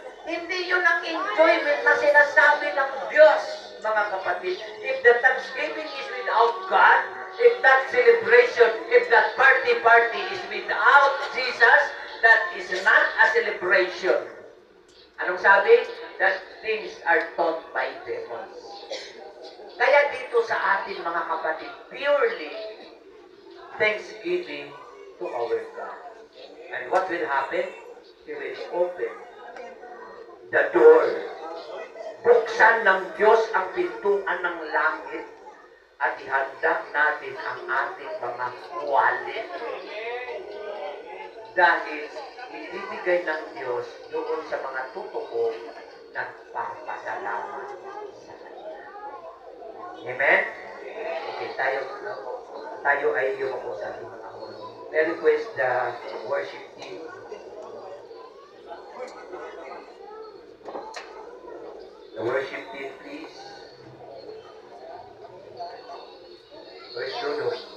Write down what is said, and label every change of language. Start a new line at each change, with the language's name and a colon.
Filipino: Hindi yun ang enjoyment na sinasabi ng Diyos, mga kapatid.
English: If the Thanksgiving is without God, if that celebration, if that party is without Jesus, that is not a celebration.
Filipino: Anong sabi?
English: That things are taught by demons.
Filipino: Kaya dito sa atin, mga kapatid,
English: purely thanksgiving to our God. And what will happen? He will open the door.
Filipino: Buksan ng Diyos ang pintuan ng langit at ihandak natin ang ating mga wallet. Dahil ibibigay ng Diyos doon sa mga totoo nagpapasalamat sa Kanya. Amen? Okay, tayo ay yumuko sa ating mga ulo.
English: I request the worship team. The worship team, please. Where's Dodo?